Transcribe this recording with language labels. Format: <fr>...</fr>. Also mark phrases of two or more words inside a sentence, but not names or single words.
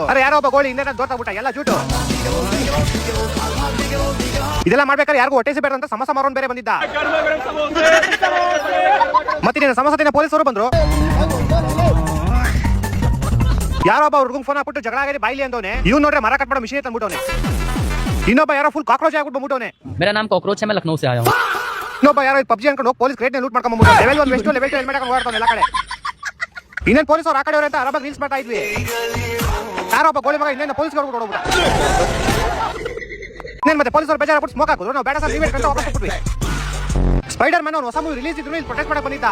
<kn>ಅರೆ ಯಾರೋ ಒಬ್ಬ ಗೋಳಿ ಹಿಂದೆ ದೋರ್ತಾಗ್ಬಿಟ್ಟ, ಎಲ್ಲ ಜೂಟು. ಇದೆಲ್ಲ ಮಾಡ್ಬೇಕಾದ್ರೆ ಯಾರಿಗೂ ಹೊಟ್ಟೆ ಬೇಡ ಅಂತ ಸಮೋಸ ಮಾರೋನ್ ಬೇರೆ ಬಂದಿದ್ದ. ಮತ್ತೆ ಸಮೋಸತಿನ ಪೊಲೀಸರು ಬಂದ್ರು. ಯಾರೋ ಒಬ್ಬ ಹುಡುಗ ಫೋನ್ ಹಾಕ್ಬಿಟ್ಟು ಜಗಳ ಆಗಿದೆ ಬಾಯ್ಲಿ ಅಂತವನೆ. ಇವ್ನು ನೋಡ್ರೆ ಮರ ಕಟ್ ಮಾಡೋ ಮಿಷಿನ್ ತಂದ್ಬಿಟ್ಟವನೆ. ಇನ್ನೊಬ್ಬ ಯಾರೋ</kn> <en>full cockroach</en> <kn>ಆಗ್ಬಿಟ್ಟು ಬಂದ್ಬಿಟ್ಟವನೆ.</kn> <hi>मेरा नाम कॉकरोच है, मैं लखनऊ से आया हूँ।</hi> <kn>ಇನ್ನೊಬ್ಬ ಯಾರೋ ಪಬ್ಜಿ ಅನ್ಕೊಂಡು ಹೋಗಿ</kn> <en>police crate loot</en> <kn>ಮಾಡ್ಕೊಂಡು ಬಂದ್ಬಿಟ್ಟು</kn> <en>level 1 vest level 2 helmet</en> <kn>ಹಾಕೊಂಡು ಓಡಾಡ್ತಾನೆ ಎಲ್ಲ ಕಡೆ. ಇನ್ನೇನು ಪೊಲೀಸರು ಆ ಕಡೆ ಅಂತ ಆರಾಮಾಗಿ ರೀಲ್ಸ್ ಮಾಡ್ತಾ ಇದ್ವಿ. ಯಾರೋ ಒಬ್ಬ ಗೋಳಿ ಮಗ ಇನ್ನೇನು ಪೊಲೀಸ್ ಹೊರಬಿಟ್ಟು ಹೋಗ್ಬಿಟ್ಟ. ಇನ್ನೇನು ಮತ್ತೆ ಪೊಲೀಸರು ಬೇಜಾರಾಗ್ಬಿಟ್ಟು ಸ್ಮೋಕ್ ಹಾಕಿದ್ರು. ನಾವು ಬೇಡ ಸರ್ ನೀವೇ ಅಂತ ವಾಪಸ್ ಕೊಟ್ಬಿಟ್ವಿ. ಸ್ಪೈಡರ್ ಮ್ಯಾನ್ ಹೊಸ</kn> <en>movie release</en> <kn>ಇದ್ರು ಇಲ್ಲಿ ಪ್ರೊಟೆಸ್ಟ್ ಮಾಡಕ್ ಬಂದಿದ್ದ.</kn>